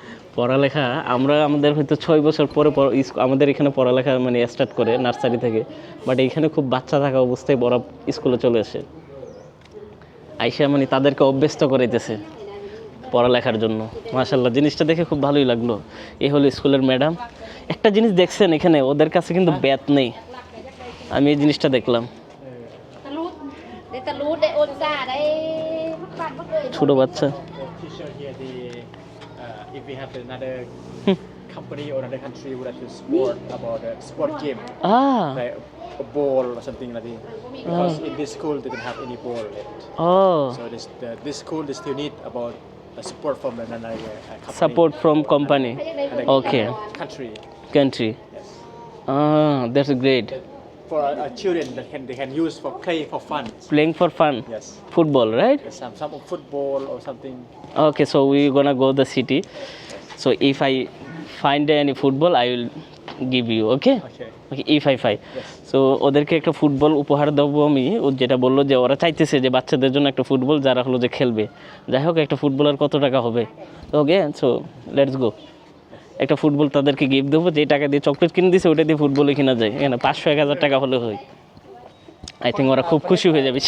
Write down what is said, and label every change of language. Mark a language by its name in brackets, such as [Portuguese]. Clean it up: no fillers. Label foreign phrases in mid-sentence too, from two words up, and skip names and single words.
[Bangla] পড়ালেখা আমরা আমাদের হয়তো 6 বছর পরে আমাদের এখানে পড়ালেখা মানে স্টার্ট করে নার্সারি থেকে, বাট এখানে খুব বাচ্চা থাকা অবস্থায় বড় স্কুলে চলে আসে, আইসা মানে তাদেরকে অভ্যস্ত করাইতেছে পড়ালেখার জন্য। মাশাআল্লাহ, জিনিসটা দেখে খুব ভালোই লাগলো। এই হলো স্কুলের ম্যাডাম। একটা জিনিস দেখছেন এখানে ওদের কাছে কিন্তু ব্যাত নেই, আমি এই জিনিসটা দেখলাম। ตะลุดได้ตะลุดได้โอนซ่าได้ปัดบ่เคย ছোট বাচ্চা [English] Teacher here, if we have another company or another country would like to sport about a sport game, like a ball or something like that. Because in this school they don't have any ball yet. So this school they still need about support from another company. Support from company. Another Okay. Country. Country. Yes. That's great. For children they can use for play for fun. Playing for fun. Yes. Football, right? Some football or something. Okay, so we gonna go the city. So if I find any football, I will give you. Okay? Okay. Okay, if I find. Yes. [Bangla] সো ওদেরকে একটা ফুটবল উপহার দেবো আমি। ও যেটা বললো যে ওরা চাইতেছে যে বাচ্চাদের জন্য একটা ফুটবল যারা হলো যে খেলবে। যাই হোক, একটা ফুটবলের কত টাকা হবে? [English] okay, so let's go. [Bangla] একটা ফুটবল তাদেরকে গিফট দেবো, যে টাকা দিয়ে চকলেট কিনে দিছে ওটা দিয়ে ফুটবলই কিনা যায়। এখানে 500-1000 টাকা হলে হয়। [English] I think [Bangla] ওরা খুব খুশি হয়ে যাবে।